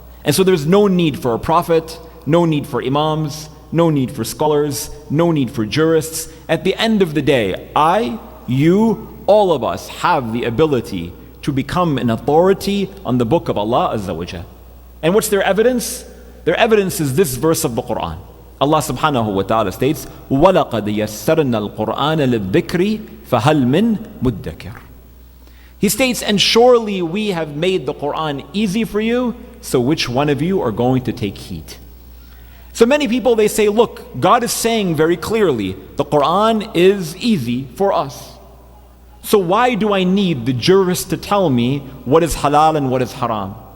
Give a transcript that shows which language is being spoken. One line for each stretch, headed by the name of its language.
English: And so there's no need for a prophet, no need for imams, no need for scholars, no need for jurists. At the end of the day, I, you, all of us have the ability to become an authority on the book of Allah Azza wa Jal. And what's their evidence? Their evidence is this verse of the Quran.
Arabic: Allah subhanahu wa ta'ala states, وَلَقَدْ يَسَّرْنَا الْقُرْآنَ لِلذِّكْرِ فَهَلْ مِن مُدَّكِرٍ.
English: He states, and surely we have made the Quran easy for you, so which one of you are going to take heed? So many people, they say, look, God is saying very clearly, the Quran is easy for us. So why do I need the jurist to tell me what is halal and what is haram?